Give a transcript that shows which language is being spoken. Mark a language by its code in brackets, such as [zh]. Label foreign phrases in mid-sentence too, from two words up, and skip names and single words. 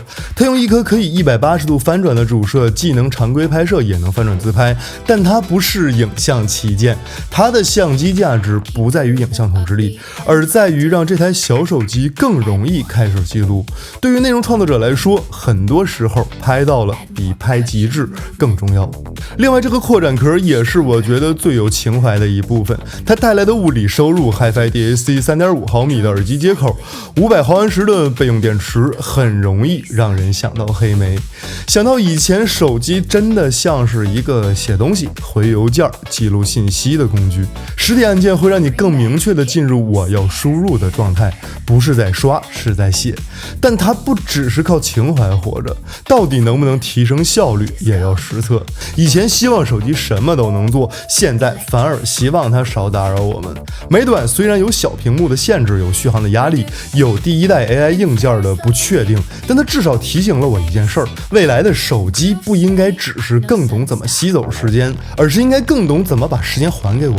[zh] 它用一顆可以180度翻轉的主攝，既能常規拍攝，也能翻轉自拍，但它不是影像旗艦。它的相機價值不在於影像統治力，而在於讓這台小手機更容易開始記錄。對於內容創作者來說，很多時候拍到了比拍極致更重要。另外，这个擴展壳也是我觉得最有情怀的一部分，它带来的物理收入 [en] HiFi DAC [zh] 3.5毫米的耳机接口，500毫安时的备用電池，很容易讓人想到黑莓，想到以前手機真的像是一個寫東西、回郵件、記錄信息的工具，實體按鍵會讓你更明確地進入我要輸入的狀態，不是在刷，是在寫。但它不只是靠情懷活着，到底能不能提升效率也要實測。以前希望手機什麼都能做，現在反而希望它少打擾我們。美短雖然有小屏幕的限制，有續航的壓力，有第一代 AI 硬件的不確定，但它至少提醒了我一件事兒：未來的手機不應該只是更懂怎麼吸走時間，而是應該更懂怎麼把時間還給我們。